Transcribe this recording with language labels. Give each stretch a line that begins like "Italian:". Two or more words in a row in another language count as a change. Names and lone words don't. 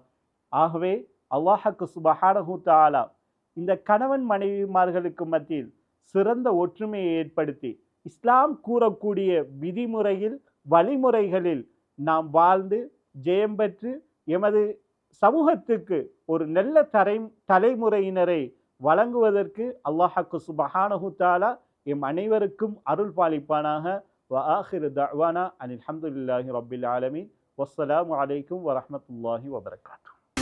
Tamil: ஆகவே அல்லாஹ்வுக்கு
Arabic: سبحانه تعالى
Tamil: இந்த கணவன் மனைவிமார்களுக்கு மத்தியில் சிறந்த ஒற்றுமையை ஏற்படுத்தி இஸ்லாம் கூறக்கூடிய விதிமுறையில் வழிமுறைகளில் நாம் வாழ்ந்து ஜெயம் பெற்று எமது சமூகத்துக்கு ஒரு நல்ல தலைமுறையினரை வழங்குவதற்கு அல்லாஹ்வுக்கு
Arabic: سبحانه تعالى
Tamil: எம் அனைவருக்கும் அருள் பாலிப்பானாக.
Arabic: وآخر دعوانا أن الحمد لله رب العالمين والسلام عليكم ورحمة الله وبركاته.